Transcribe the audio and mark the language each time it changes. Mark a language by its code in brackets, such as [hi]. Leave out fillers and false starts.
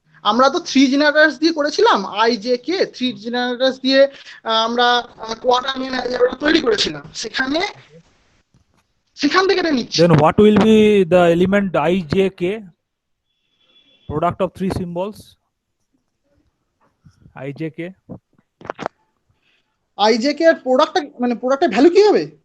[bn] আমরা তো 3 জেনারেটরস দিয়ে করেছিলাম, I J K 3 জেনারেটরস দিয়ে আমরা কোয়াটার্নিয়ান অ্যালজেব্রা তৈরি করেছিলাম, সেখান থেকে এটা নিচ্ছি। [en] then what will be the element I J K, product of three symbols I J K? [bn] I J K এর প্রোডাক্টটা মানে প্রোডাক্টের ভ্যালু কি হবে?